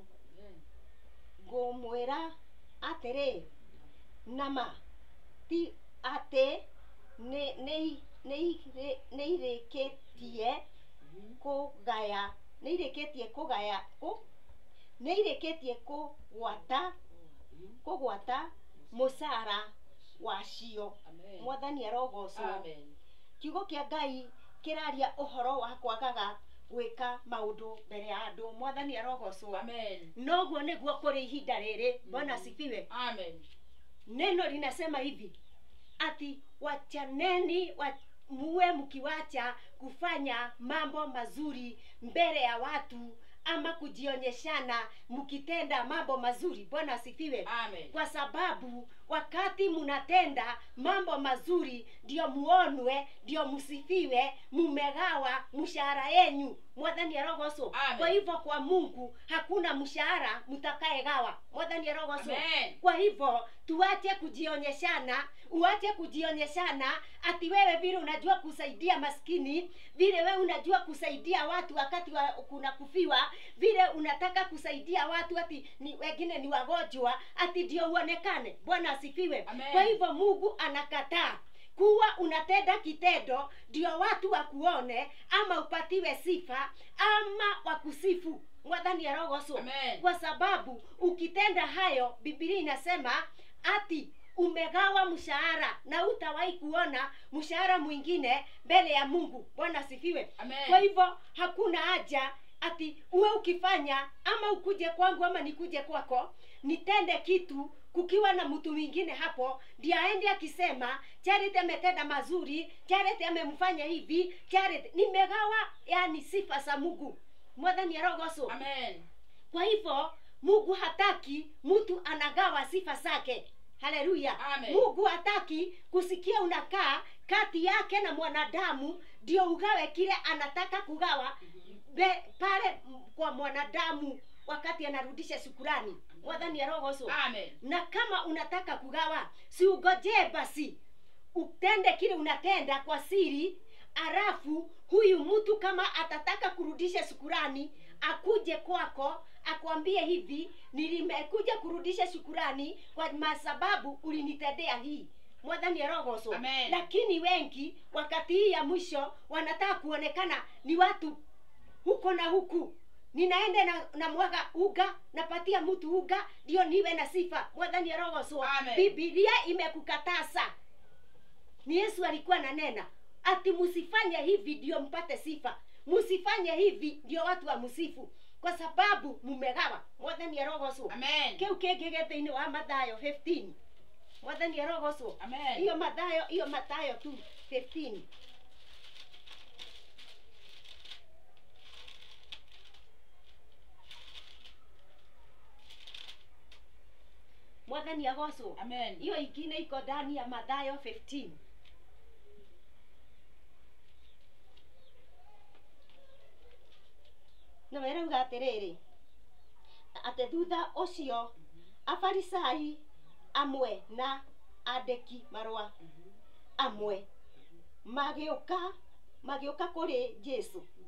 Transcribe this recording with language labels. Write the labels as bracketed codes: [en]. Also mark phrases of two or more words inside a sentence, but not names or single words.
[ki] Ngumwira atiri nama ti ati nĩirĩkĩtie kũgwata mũcara wacio. Mwathani arogocwo. Kiugo kia Ngai kiraria uhoro wa kwagaga gwika maundu mbere ya andu. Mwathani arogocwo. Noguo niguo kuri ihinda riri. [sw] Bwana sifiwe. Neno linasema hivi ati wachaneni muwe mkiwacha kufanya mambo mazuri mbele ya watu ama kujionyeshana mkitenda mambo mazuri. Bwana asifiwe. Kwa sababu wakati munatenda mambo mazuri ndio muonwe, ndio musifiwe, mumegawa mshahara yenu. [ki] Mwathani arogocwo. [sw] Kwa hivyo kwa Mungu hakuna mshahara mtakayegawa. [ki] Mwathani arogocwo. [sw] Kwa hivyo tuache kujionyeshana, uache kujionyeshana ati wewe vile unajua kusaidia maskini, vile wewe unajua kusaidia watu wakati kuna kufiwa, vile unataka kusaidia watu ati wengine ni wagonjwa ati ndio uonekane. Bwana asifiwe. Kwa hivyo Mungu anakataa kuwa unatenda kitendo ndio watu wakuone ama upatiwe sifa ama wakusifu. [ki] Mwathani arogocwo. [sw] Kwa sababu ukitenda hayo Biblia inasema ati umegawa mshahara na utawahi kuona mshahara mwingine mbele ya Mungu. Bwana asifiwe. Kwa hivyo hakuna haja ati uwe ukifanya ama ukuje kwangu ama nikuje kwako nitende kitu kukiwa na mtu mwingine hapo ndiye aende akisema Charity ametenda mazuri, Charity amemfanya hivi, Charity nimegawa yani sifa za Mungu. [ki] Mwathani arogocwo. [sw] Kwa hivyo Mungu hataki mtu anagawa sifa zake. Haleluya. Mungu hataki kusikia unakaa kati yake na mwanadamu ndio ugawe kile anataka kugawa pale kwa mwanadamu wakati anarudisha shukrani. [ki] Mwathani arogocwo. [sw] Na kama unataka kugawa si ugojee basi utende kile unatenda kwa siri, alafu huyu mtu kama atataka kurudisha shukrani akuje kwako akwambie hivi nilimekuja kurudisha shukrani kwa sababu ulinitendea hii. [ki] Mwathani arogocwo. [sw] Lakini wengi wakati hii ya mwisho wanataka kuonekana ni watu huko na huku. Ninaenda na mwaga uga, napatia mtu uga ndio niwe na sifa. [ki] Mwathani arogocwo. [sw] Biblia imekukataza. Ni Yesu alikuwa ananena ati msifanye hivi ndio mpate sifa, msifanye hivi ndio watu wamsifu, kwa sababu mumegawa. [ki] Mwathani arogoso. Amen. Keu kegegete-ini wa Mathayo 15. Mwathani arogoso. Amen. [sw] Hiyo Mathayo tu 15. [ki] Mwathani agoso. [sw] Amen. Hiyo ingine iko ndani ya Mathayo 15. [ki] Na merauga atiriri, ate thutha ucio afarisai amwe na andiki marwa amwe magĩũka kũrĩ Jesu,